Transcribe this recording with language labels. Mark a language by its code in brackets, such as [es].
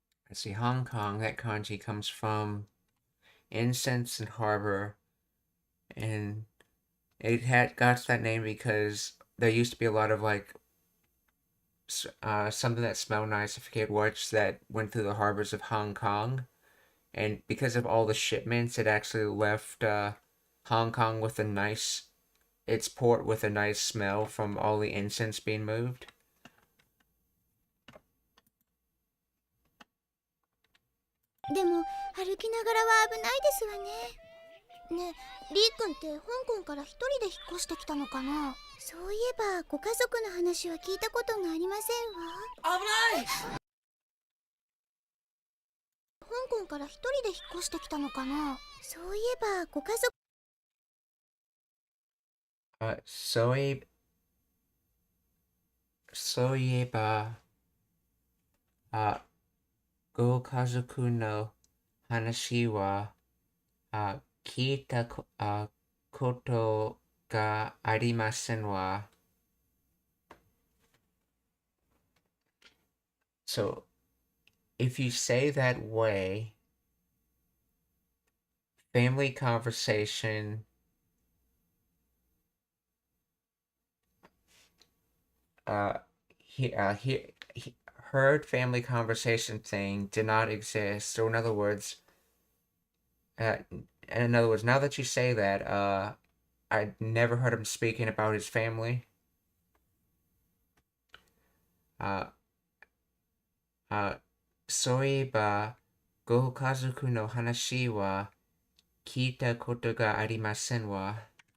[en] Let's see, Hong Kong, that kanji comes from incense and harbor, and it got that name because there used to be a lot of like something that smelled nice, I forget which, that went through the harbors of Hong Kong, and because of all the shipments, it actually left Hong Kong with its port with a nice smell from all the incense being moved. [ja] でも歩きながらは危ないですわね。ねえ、リー君って香港から一人で引っ越してきたのかな。そういえばご家族の話は聞いたことがありませんわ。危ない。香港から一人で引っ越してきたのかな。そういえばご家族そういえばご家族の話は聞いたことがありませんわ。 [en] So, if you say that way, family conversation, he heard family conversation thing did not exist. Or in other words, now that you say that, I never heard him speaking about his family. [ja] Uh, そういえば、ご家族の話は聞いたことがありませんわ。